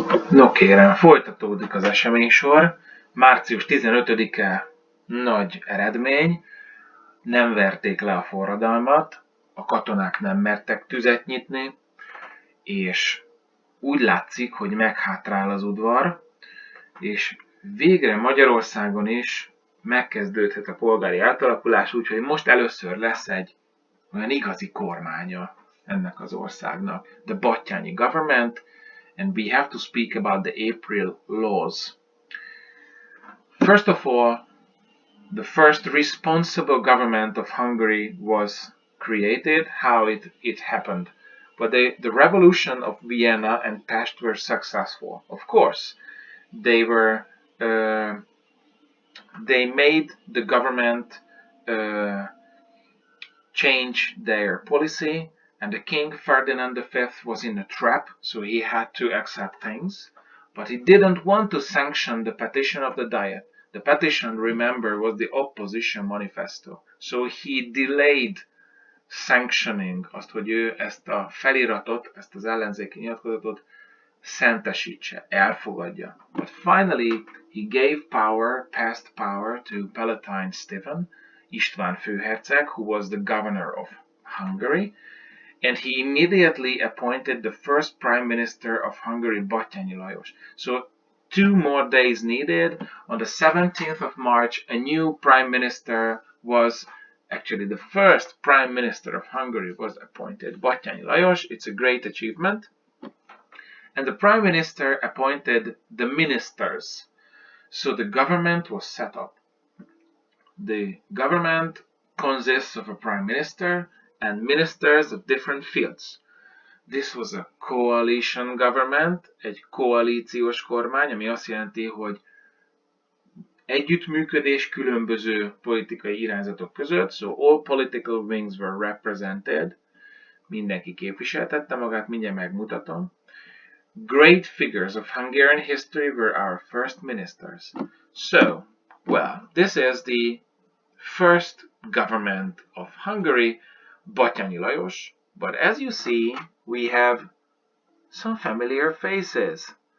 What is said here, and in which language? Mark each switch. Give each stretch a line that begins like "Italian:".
Hungarian: No kérem, folytatódik az eseménysor. Március 15-e nagy eredmény, nem verték le a forradalmat, a katonák nem mertek tüzet nyitni, és úgy látszik, hogy meghátrál az udvar, és végre Magyarországon is megkezdődhet a polgári átalakulás, úgyhogy most először lesz egy olyan igazi kormánya ennek az országnak.
English: The Batthyány government, and we have to speak about the April laws. First of all, the first responsible government of Hungary was created, how it happened. But the revolution of Vienna and Pest were successful. Of course, they made the government change their policy, and the King Ferdinand V was in a trap, so he had to accept things. But he didn't want to sanction the petition of the Diet. The petition, remember, was the opposition manifesto. So he delayed sanctioning,
Hungarian: azt, hogy ő ezt a feliratot, ezt az ellenzéki nyilatkozatot szentesítse, elfogadja.
English: But finally, he gave power, past power to Batthyány Stephen, István főherceg, who was the governor of Hungary, and he immediately appointed the first prime minister of Hungary, Batthyány Lajos. So 2 more days needed. On the 17th of March, a new prime minister was, actually the first prime minister of Hungary was appointed, Batthyány Lajos. It's a great achievement. And the prime minister appointed the ministers. So the government was set up. The government consists of a prime minister and ministers of different fields. This was a coalition government,
Hungarian: egy koalíciós kormány, ami azt jelenti, hogy együttműködés különböző politikai irányzatok között,
English: so all political wings were represented,
Hungarian: mindenki képviseltette magát, mindjárt megmutatom.
English: Great figures of Hungarian history were our first ministers. So, well, this is the first government of Hungary, Batthyány Lajos, but as you see, we have some familiar faces.